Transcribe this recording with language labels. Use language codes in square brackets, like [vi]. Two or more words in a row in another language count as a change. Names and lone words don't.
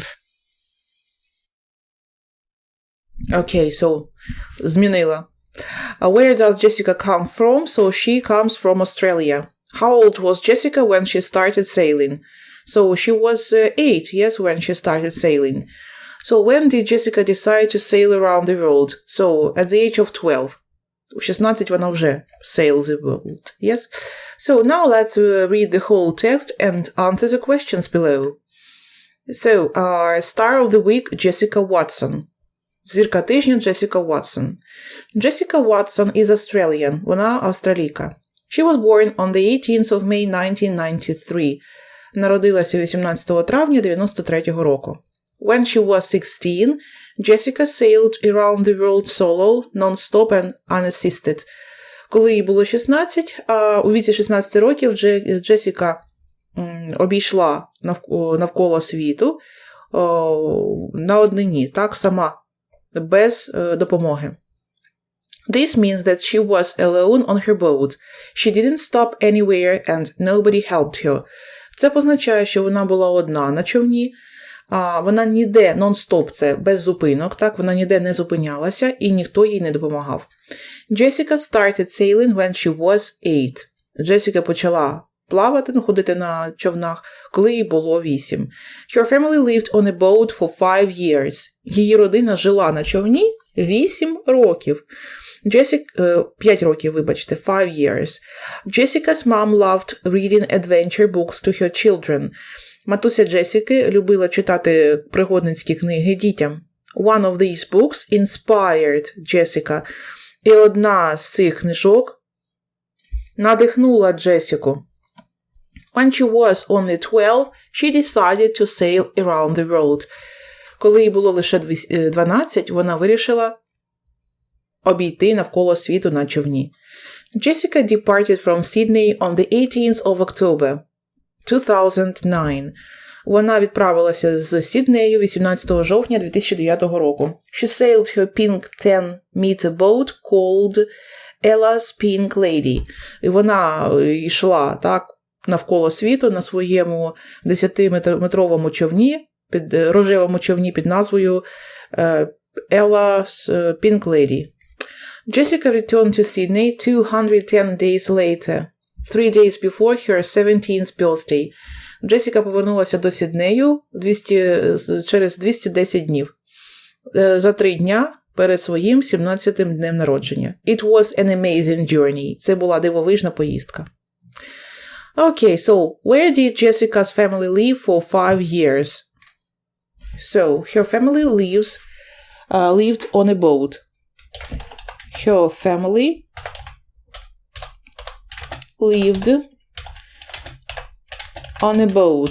[en] Okay, so змінила Where does Jessica come from? So she comes from Australia. How old was Jessica when she started sailing? So she was 8, yes, when she started sailing. So when did Jessica decide to sail around the world? So at the age of 12. [uk] У 16 вона вже [en] sail the world, yes? So now let's read the whole text and answer the questions below. So, star of the week, Jessica Watson. [uk] Зірка тижня, [en] Jessica Watson. Jessica Watson is Australian. [uk] Вона австралійка. [en] She was born on the 18th of May 1993. [uk] Народилася 18 травня 93 року. [en] When she was 16, Jessica sailed around the world solo, non-stop and unassisted. [uk] Коли їй було 16, а у віці 16 років Джесіка обійшла навколо світу на однині, так, сама, без допомоги. [en] This means that she was alone on her boat. She didn't stop anywhere and nobody helped her. [uk] Це позначає, що вона була одна на човні, вона ніде, нон-стоп, це без зупинок, так, вона ніде не зупинялася і ніхто їй не допомагав. [en] Jessica started sailing when she was 8. [uk] Джесіка почала плавати, ходити на човнах, коли їй було 8. [en] Her family lived on a boat for 5 years. [uk] Її родина жила на човні 8 років. 5 років, вибачте, 5 years. [en] Jessica's mom loved reading adventure books to her children. [uk] Матуся Джесіки любила читати пригодницькі книги дітям. [en] One of these books inspired Jessica. [uk] І одна з цих книжок надихнула Джесіку. [en] When she was only 12, she decided to sail around the world. [uk] Коли їй було лише 12, вона вирішила обійти навколо світу на човні. [en] Jessica departed from Sydney on the 18th of October 2009. [uk] Вона відправилася з Сіднею 18 жовтня 2009 року. [en] She sailed her pink 10-meter boat called Ella's Pink Lady. [uk] І вона йшла, так, навколо світу на своєму 10-метровому човні, рожевому човні під назвою Ella's Pink Lady. [en] Jessica returned to Sydney 210 days later, 3 days before her 17th birthday. [uk] Джесіка повернулася до Сіднею через 210 днів, за 3 дня перед своїм 17-тим днем народження. [en] It was an amazing journey. [uk] Це була дивовижна поїздка. [en] Okay, so where did Jessica's family live for 5 years? So, her family lived on a boat. Her family lived on a boat.